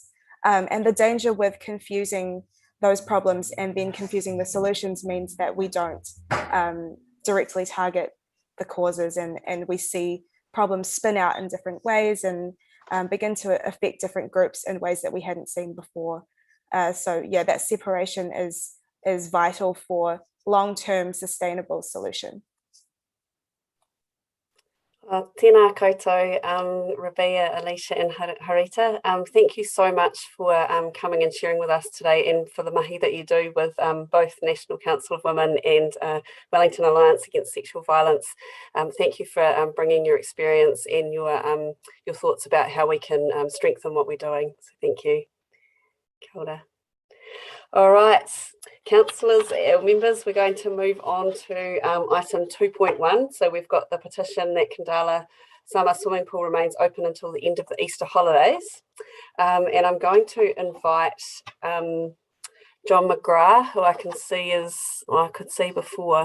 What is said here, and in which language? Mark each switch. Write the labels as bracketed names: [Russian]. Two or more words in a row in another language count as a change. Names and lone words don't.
[English] And the danger with confusing those problems and then confusing the solutions means that we don't directly target the causes, and we see problems spin out in different ways and begin to affect different groups in ways that we hadn't seen before. So yeah, that separation is vital for long-term sustainable solution. [Māori] Tēnā koutou, Rabea, [English] Alicia and Harita. Thank you so much for coming and sharing with us today, and for the mahi that you do with both National Council of Women and Wellington Alliance Against Sexual Violence. Thank you for bringing your experience and your thoughts about how we can strengthen what we're doing. So thank you. [Māori] Kia ora. [English] All right, councillors, members, we're going to move on to item 2.1. So we've got the petition that Khandallah Summer Swimming Pool remains open until the end of the Easter holidays. And I'm going to invite John McGrath, who I can see I could see before.